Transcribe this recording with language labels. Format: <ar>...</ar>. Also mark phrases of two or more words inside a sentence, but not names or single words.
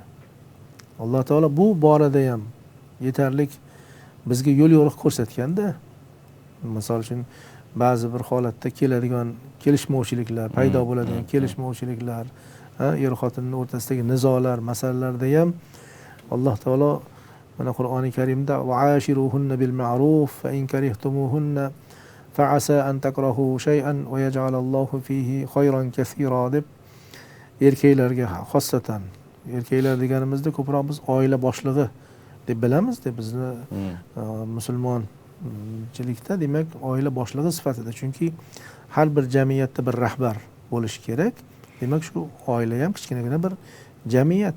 <uz>Alloh taolo bu borada ham yetarlik bizga yo'l yo'riq ko'rsatganda, misol uchun ba'zi bir holatda keladigan kelishmovchiliklar, paydo bo'ladigan kelishmovchiliklar, er xotinning o'rtasidagi nizolar masalalarda ham Alloh taolo mana Qur'oni Karimda</uz> <ar>وعاشروهن بالمعروف فإن كرهتموهن فعسى أن تكرهوا شيئا ويجعل الله فيه خيرا كثيرا</ar> <uz>deb erkaklarga, xossatan erkaklar deganimizda ko'proq biz oila boshlig'i deb bilamiz deb bizni musulmonchilikda demak oila boshlig'i sifatida, chunki har bir jamiyatda bir rahbar bo'lishi kerak. Demak shu oila ham kichkinagina bir jamiyat.</uz>